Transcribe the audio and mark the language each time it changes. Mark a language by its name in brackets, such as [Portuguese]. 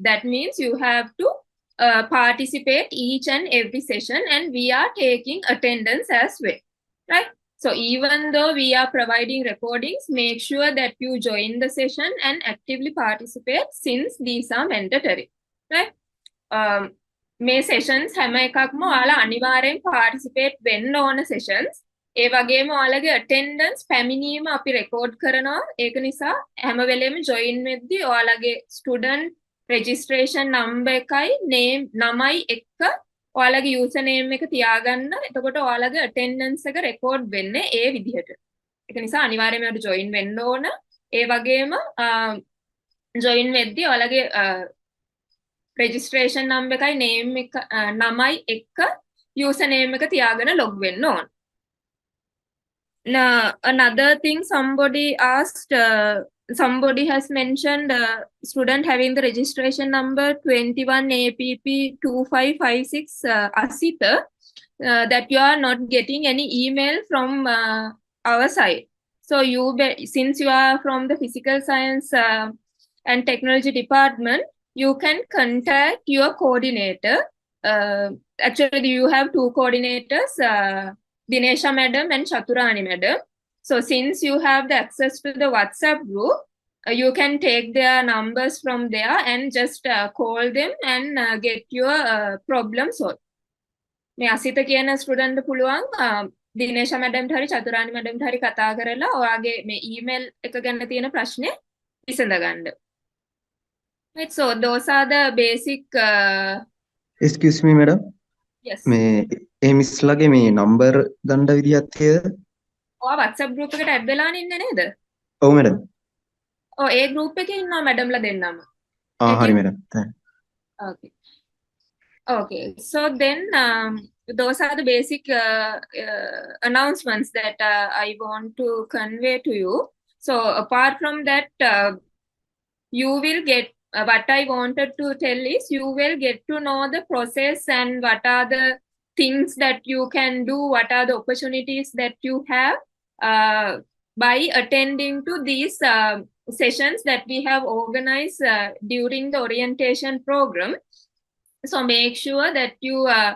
[English] That means you have to participate each and every session, and we are taking attendance as well, right? So even though we are providing recordings, make sure that you join the session and actively participate, since these are mandatory, right? [Sinhala] මේ sessions හැම එකක්ම ඔයාලා අනිවාර්යෙන් participate වෙන්න ඕන sessions. ඒ වගේම ඔයාලගේ attendance පැමිණීම අපි record කරනවා. ඒක නිසා හැම වෙලෙම join වෙද්දී ඔයාලගේ student registration number එකයි නමයි එක්ක ඔයාලගේ username එක තියාගන්න. එතකොට ඔයාලගේ attendance එක record වෙන්නේ ඒ විදිහට. ඒක නිසා අනිවාර්යයෙන්ම ඔයාලට join වෙන්න ඕන. ඒ වගේම join වෙද්දී ඔයාලගේ registration number එකයි නමයි එක්ක username එක තියාගෙන log වෙන්න ඕන. [English] Now, another thing somebody asked, somebody has mentioned student having the registration number 21APP2556 Asita, that you are not getting any email from our side. So since you are from the physical science and technology department, you can contact your coordinator. Actually, you have two coordinators, Dinesha madam and Chaturani madam. So since you have the access to the WhatsApp group, you can take their numbers from there and just call them and get your problem solved. [Sinhala] මේ අසිත කියන student පුළුවන් දිනේෂා මැඩම්ට හරි චතුරානි මැඩම්ට හරි කතා කරලා ඔයාගේ මේ email එක ගැන තියෙන ප්‍රශ්නේ විසඳ ගන්න. [English] Right, so those are the basic. Excuse me, madam. Yes. [Sinhala] මේ ඒ මිස් ලගේ මේ නම්බර් ගන්න විදියක් තියෙද? ඔයා WhatsApp group එකට add වෙලානේ ඉන්නේ නේද? ඔව් madam. ඔව් ඒ group එකේ ඉන්නවා මැඩම්ලා දෙන්නම. හරි madam. [English] Okay. Okay. So then those are the basic announcements that I want to convey to you. So apart from that, you will get what I wanted to tell is you will get to know the process and what are the things that you can do, what are the opportunities that you have by attending to these sessions that we have organized during the orientation program. So make sure that you